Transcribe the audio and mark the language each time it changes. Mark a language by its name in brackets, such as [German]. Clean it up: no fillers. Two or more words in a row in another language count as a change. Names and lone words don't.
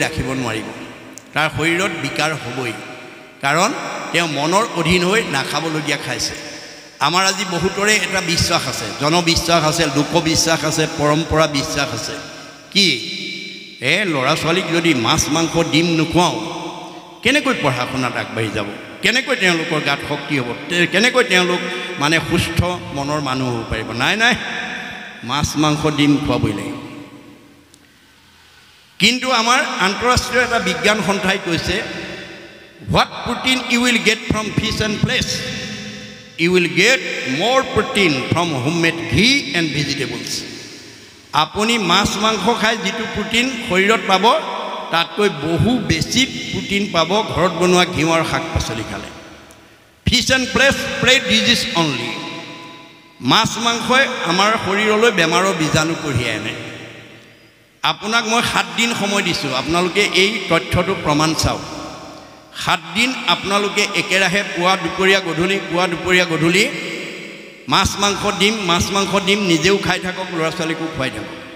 [Assamese] ৰাখিব নোৱাৰিব তাৰ শৰীৰত বিকাৰ হ'বই কাৰণ তেওঁ মনৰ অধীন হৈ নাখাবলগীয়া খাইছে আমাৰ আজি বহুতৰে এটা বিশ্বাস আছে জনবিশ্বাস আছে লোকবিশ্বাস আছে পৰম্পৰা বিশ্বাস আছে কি ল'ৰা ছোৱালীক যদি মাছ মাংস ডিম নোখোৱাওঁ কেনেকৈ পঢ়া শুনাত আগবাঢ়ি যাব কেনেকৈ তেওঁলোকৰ গাত শক্তি হ'ব কেনেকৈ তেওঁলোক মানে সুস্থ মনৰ মানুহ হ'ব পাৰিব নাই নাই মাছ মাংস ডিম খোৱাবই লাগিব কিন্তু আমাৰ আন্তঃৰাষ্ট্ৰীয় এটা বিজ্ঞান সন্থাই কৈছে [English] what protein you will get from fish and flesh you will get more protein from homemade ghee and vegetables [Assamese] আপুনি মাছ মাংস খাই যিটো প্ৰটিন শৰীৰত পাব তাতকৈ বহু বেছি প্ৰটিন পাব ঘৰত বনোৱা ঘিউ আৰু শাক পাচলি খালে [English] fish and flesh spread disease only [Assamese] মাছ মাংসই আমাৰ শৰীৰলৈ বেমাৰৰ বীজাণু কঢ়িয়াই আনে আপোনাক মই 7 দিন সময় দিছোঁ আপোনালোকে এই তথ্যটো প্ৰমাণ চাওক 7 দিন আপোনালোকে একেৰাহে পুৱা দুপৰীয়া গধূলি মাছ মাংস ডিম নিজেও খাই থাকক ল'ৰা ছোৱালীকো খুৱাই থাকক